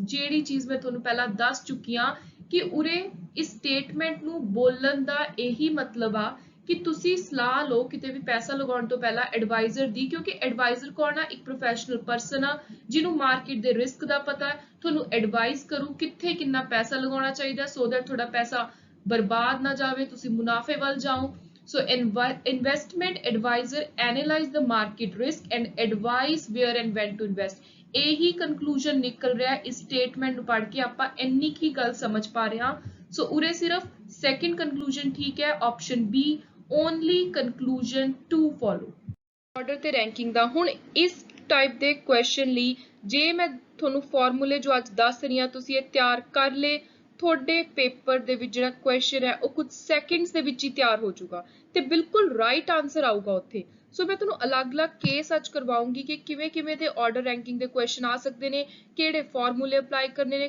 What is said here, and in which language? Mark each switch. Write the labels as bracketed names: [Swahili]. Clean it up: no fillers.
[Punjabi] ਜਿਹੜੀ ਚੀਜ਼ ਮੈਂ ਤੁਹਾਨੂੰ ਪਹਿਲਾਂ ਦੱਸ ਚੁੱਕੀ ਹਾਂ ਕਿ ਉਰੇ ਇਸ ਸਟੇਟਮੈਂਟ ਨੂੰ ਬੋਲਣ ਦਾ ਇਹੀ ਮਤਲਬ ਆ ਕਿ ਤੁਸੀਂ ਸਲਾਹ ਲਓ ਕਿਤੇ ਵੀ ਪੈਸਾ ਲਗਾਉਣ ਤੋਂ ਪਹਿਲਾਂ ਐਡਵਾਈਜ਼ਰ ਦੀ, ਕਿਉਂਕਿ ਐਡਵਾਈਜ਼ਰ ਕੌਣ ਆ? ਇੱਕ ਪ੍ਰੋਫੈਸ਼ਨਲ ਪਰਸਨ ਆ ਜਿਹਨੂੰ ਮਾਰਕੀਟ ਦੇ ਰਿਸਕ ਦਾ ਪਤਾ ਹੈ, ਤੁਹਾਨੂੰ ਐਡਵਾਈਸ ਕਰੂ ਕਿੱਥੇ ਕਿੰਨਾ ਪੈਸਾ ਲਗਾਉਣਾ ਚਾਹੀਦਾ ਸੋ ਦੈਟ ਤੁਹਾਡਾ ਪੈਸਾ ਬਰਬਾਦ ਨਾ ਜਾਵੇ, ਤੁਸੀਂ ਮੁਨਾਫੇ ਵੱਲ ਜਾਓ। [English] So investment advisor analyze the market risk and advise where and when to invest। [Punjabi] ਇਹੀ conclusion ਨਿਕਲ ਰਿਹਾ ਇਸ statement ਨੂੰ ਪੜ੍ਹ ਕੇ ਆਪਾਂ ਇੰਨੀ ਕੀ ਗੱਲ ਸਮਝ ਪਾ ਰਹੇ ਹਾਂ। ਸੋ ਉਰੇ ਸਿਰਫ second conclusion ਠੀਕ ਹੈ, [English] option B only conclusion to follow। [Punjabi] Order ਤੇ ਰੈਂਕਿੰਗ ਦਾ ਹੁਣ ਇਸ ਟਾਈਪ ਦੇ ਕੁਐਸਚਨ ਲਈ ਜੇ ਮੈਂ ਤੁਹਾਨੂੰ ਫਾਰਮੂਲੇ ਜੋ ਅੱਜ ਦੱਸ ਰਹੀ ਹਾਂ ਤੁਸੀਂ ਇਹ ਤਿਆਰ ਕਰ ਲਏ, ਤੁਹਾਡੇ ਪੇਪਰ ਦੇ ਵਿੱਚ ਜਿਹੜਾ ਕੁਐਸਚਨ ਹੈ ਉਹ ਕੁਝ ਸੈਕਿੰਡਸ ਦੇ ਵਿੱਚ ਹੀ ਤਿਆਰ ਹੋ ਜਾਊਗਾ ਤੇ ਬਿਲਕੁਲ ਰਾਈਟ ਆਨਸਰ ਆਊਗਾ ਉੱਥੇ। ਸੋ ਮੈਂ ਤੁਹਾਨੂੰ ਅਲੱਗ-ਅਲੱਗ ਕੇਸ ਅੱਜ ਕਰਵਾਉਂਗੀ ਕਿ ਕਿਵੇਂ ਦੇ ਆਰਡਰ ਰੈਂਕਿੰਗ ਦੇ ਕੁਐਸਚਨ ਆ ਸਕਦੇ ਨੇ, ਕਿਹੜੇ ਫਾਰਮੂਲੇ ਅਪਲਾਈ ਕਰਨੇ ਨੇ।